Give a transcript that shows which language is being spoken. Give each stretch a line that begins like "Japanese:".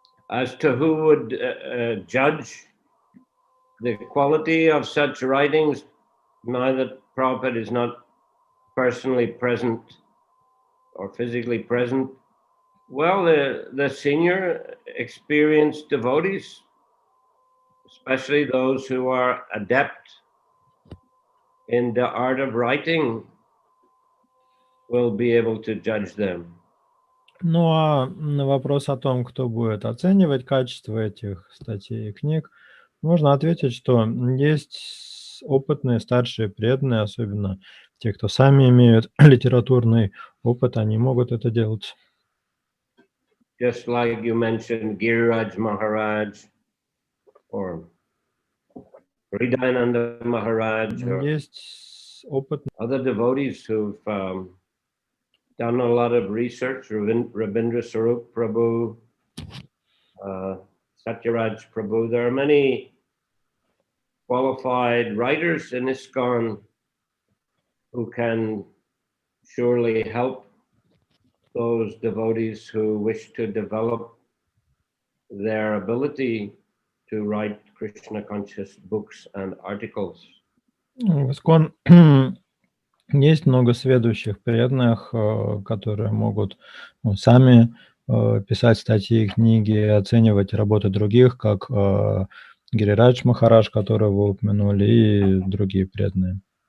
English: As to who would judge the quality of such writings, now that Prabhupada is not personally present or physically present, well, the senior experienced devotees, especially those who are adept in the art of writing, will be able to judge them.
Russian: Ну а на вопрос о том, кто будет оценивать качество этих статей и книг, можно ответить, что есть опытные старшие преданные, особенно те, кто сами имеют литературный опыт, они могут это делать.
English: Just like you mentioned Giriraj Maharaj or Hridayananda Maharaj or
Russian: Есть опытные
English: other devotees who've done a lot of research, Rabindra Sarup Prabhu, Satyaraj Prabhu. There are many qualified writers in ISKCON who can surely help those devotees who wish to develop their ability to write Krishna conscious books and articles.
Russian: В ИСККОН есть много сведущих преданных, которые могут сами писать статьи и книги, оценивать работы других, как Гирирадж Махарадж, которого вы упомянули, и другие преданные.